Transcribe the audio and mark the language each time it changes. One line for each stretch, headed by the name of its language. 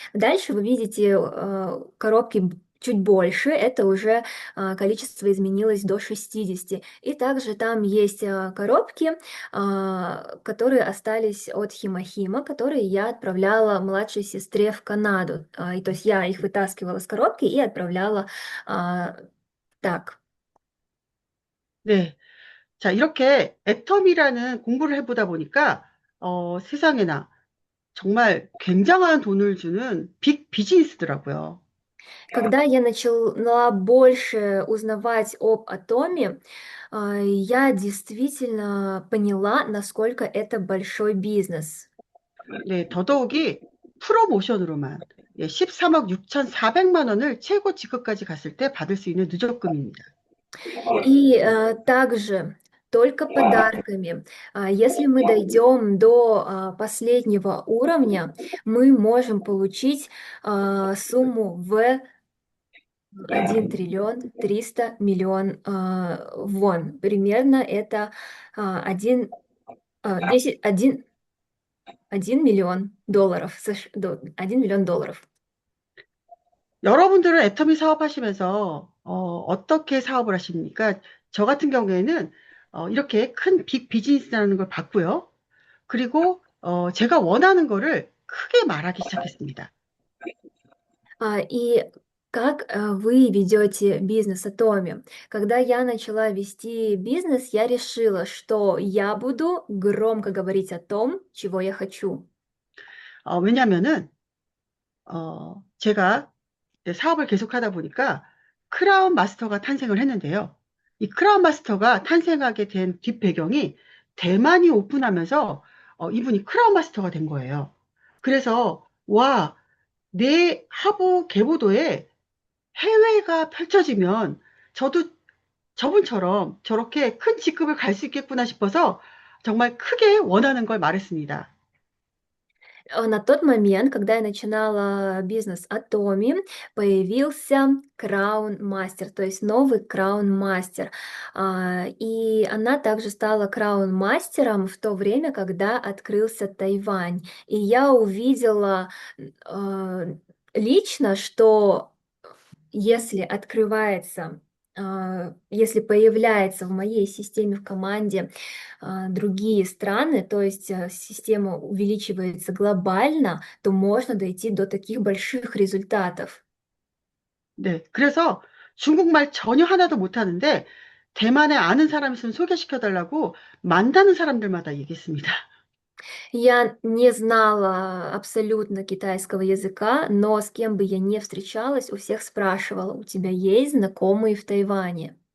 Russian: Дальше вы видите коробки чуть больше, это уже количество изменилось до 60. И также там есть коробки, которые остались от хима-хима, которые я отправляла младшей сестре в Канаду. И то есть я их вытаскивала с коробки и отправляла так.
Korean: 네. 자, 이렇게 애텀이라는 공부를 해보다 보니까, 세상에나 정말 굉장한 돈을 주는 빅 비즈니스더라고요.
Russian: Когда я начала больше узнавать об атоме, я действительно поняла, насколько это большой бизнес.
Korean: 네, 더더욱이 프로모션으로만, 예, 13억 6,400만 원을 최고 직급까지 갔을 때 받을 수 있는 누적금입니다.
Russian: И также только подарками. Если мы дойдем до последнего уровня, мы можем получить сумму в 1 триллион 300 миллион вон. Примерно это 1, 10, 1 миллион долларов, 1 миллион долларов.
Korean: 여러분들은 애터미 사업하시면서 어떻게 사업을 하십니까? 저 같은 경우에는 이렇게 큰 빅 비즈니스라는 걸 봤고요. 그리고 제가 원하는 거를 크게 말하기 시작했습니다.
Russian: И как вы ведете бизнес Атоми? Когда я начала вести бизнес, я решила, что я буду громко говорить о том, чего я хочу.
Korean: 왜냐면은 제가 이제 사업을 계속하다 보니까 크라운 마스터가 탄생을 했는데요. 이 크라운 마스터가 탄생하게 된 뒷배경이 대만이 오픈하면서 이분이 크라운 마스터가 된 거예요. 그래서 와, 내 하부 계보도에 해외가 펼쳐지면 저도 저분처럼 저렇게 큰 직급을 갈 수 있겠구나 싶어서 정말 크게 원하는 걸 말했습니다.
Russian: На тот момент, когда я начинала бизнес Atomi, появился Crown Master, то есть новый Crown Master. И она также стала Crown Мастером в то время, когда открылся Тайвань. И я увидела а, лично, что если открывается, если появляется в моей системе, в команде другие страны, то есть система увеличивается глобально, то можно дойти до таких больших результатов.
Korean: 네, 그래서 중국말 전혀 하나도 못하는데 대만에 아는 사람 있으면 소개시켜 달라고 만나는 사람들마다 얘기했습니다.
Russian: Я не знала абсолютно китайского языка, но с кем бы я не встречалась, у всех спрашивала, у тебя есть знакомые в Тайване?